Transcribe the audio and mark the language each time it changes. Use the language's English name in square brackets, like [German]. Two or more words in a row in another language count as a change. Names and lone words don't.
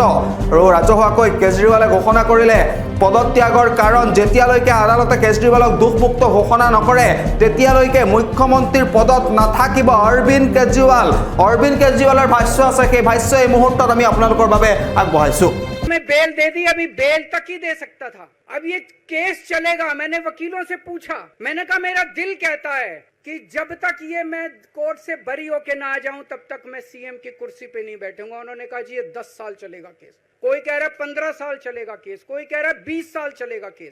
[Assamese] আৰু ৰাজহুৱাকৈ কেজৰিৱালে ঘোষণা কৰিলে পদত্যাগৰ কাৰণ। যেতিয়ালৈকে আদালতে কেজৰিৱালক দোষমুক্ত ঘোষণা নকৰে তেতিয়ালৈকে মুখ্যমন্ত্ৰীৰ পদত নাথাকিব অৰবিন্দ কেজৰিৱাল। অৰবিন্দ কেজৰিৱালৰ ভাষ্য আছে, সেই ভাষ্য এই মুহূৰ্তত আমি আপোনালোকৰ বাবে আগবঢ়াইছো। [Hindi] मैं बेल दे दी, अभी बेल तक ही दे सकता था। अब ये केस चलेगा। मैंने वकीलों से पूछा, मैंने कहा मेरा दिल कहता है कि जब तक ये मैं कोर्ट से बरी होके ना आ जाऊं तब तक मैं सीएम की कुर्सी पे नहीं बैठूंगा। उन्होंने कहा जी ये 10 साल चलेगा केस, कोई कह रहा 15 साल चलेगा केस, कोई कह रहा 20 साल चलेगा केस।